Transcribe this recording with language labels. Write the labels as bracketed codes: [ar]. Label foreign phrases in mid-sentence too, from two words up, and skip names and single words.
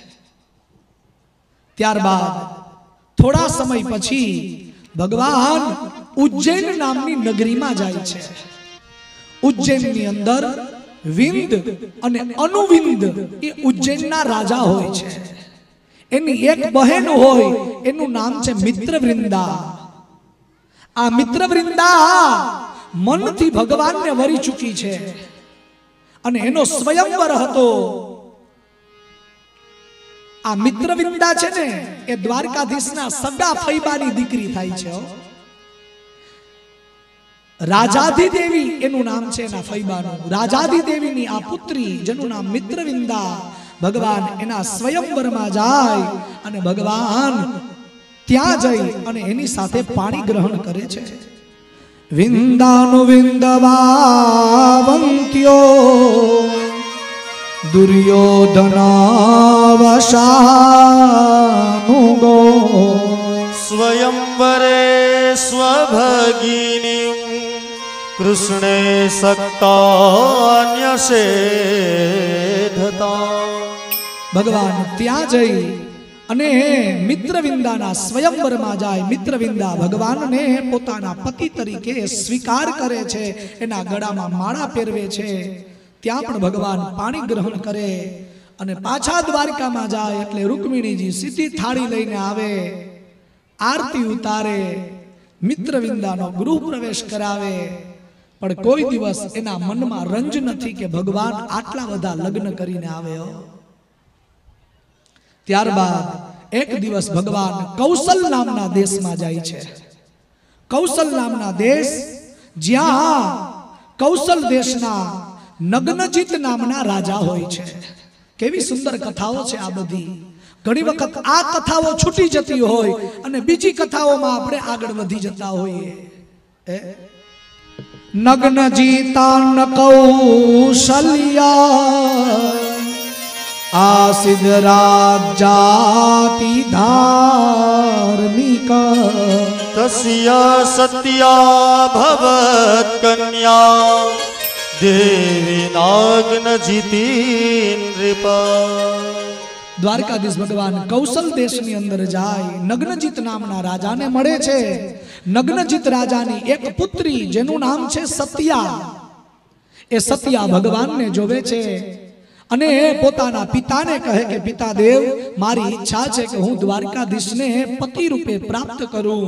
[gu] ત્યારબાદ થોડા સમય પછી ભગવાન ઉજ્જૈન નામની નગરી માં જાય છે। ઉજ્જૈનની અંદર વિંદ અને અનુવિંદ એ ઉજ્જૈનના રાજા હોય છે। એની એક બહેન હોય, એનું નામ છે મિત્રવૃંદા। આ મિત્રવૃંદા મનથી ભગવાન ને વરી ચૂકી છે અને એનો સ્વયંવર હતો। આ મિત્રવૃંદા છે ને એ દ્વારકાધીશના સગા ફૈબાની દીકરી થાય છે। રાજાધી દેવી એનું નામ છે એના ફૈબાનું। રાજાધી દેવીની આ પુત્રી જેનું નામ મિત્રવૃંદા, ભગવાન એના સ્વયંવર માં જાય અને ભગવાન ત્યાં જઈ અને એની સાથે પાણી ગ્રહણ કરે છે। [sa] विंदानुविंदवावंत्यो दुर्योधनावशानुगो स्वयंवरे स्वभगिनीं कृष्णे सक्तान्यसेधता। [gu] ભગવાન ત્યાં જઈ અને મિત્રવિંદાના સ્વયંવર માં જાય। મિત્રવિંદા ભગવાન ને પોતાના પતિ તરીકે સ્વીકાર કરે છે, એના ગળામાં માળા પહેરાવે છે। ત્યાં પણ ભગવાન પાણી ગ્રહણ કરે અને પાછા દ્વારકા માં જાય એટલે રુક્મિણીજી સીધી થાળી લઈને આવે, આરતી ઉતારે, મિત્રવિંદાનો ગૃહ પ્રવેશ કરાવે। પણ કોઈ દિવસ એના મનમાં રંજ નથી કે ભગવાન આટલા બધા લગ્ન કરીને આવે। ત્યારબાદ એક દિવસ ભગવાન કૌશલ નામના દેશ માં જાય છે। કૌશલ નામના દેશ, જ્યાં કૌશલ દેશના નગ્નજિત નામના રાજા હોય છે। કેવી સુંદર કથાઓ છે આ બધી. ઘણી વખત આ કથાઓ છૂટી જતી હોય અને બીજી કથાઓમાં આપણે આગળ વધી જતા હોઈએ। [sa] नग्न जीतान कौशल्या आसिद राजाति धार्मिक तस्या सत्या भवत कन्या देवी नाग्न जीती नृपा। [gu] દ્વારકાધીશ ભગવાન કૌશલ દેશની અંદર જાય, નગ્નજીત નામના રાજાને મળે છે. નગ્નજીત રાજાની એક પુત્રી જેનું નામ છે સત્યા, એ સત્યા ભગવાનને જોવે છે અને પોતાના પિતાને કહે કે પિતા દેવ, મારી ઈચ્છા છે કે હું દ્વારકાધીશને પતિ રૂપે પ્રાપ્ત કરું.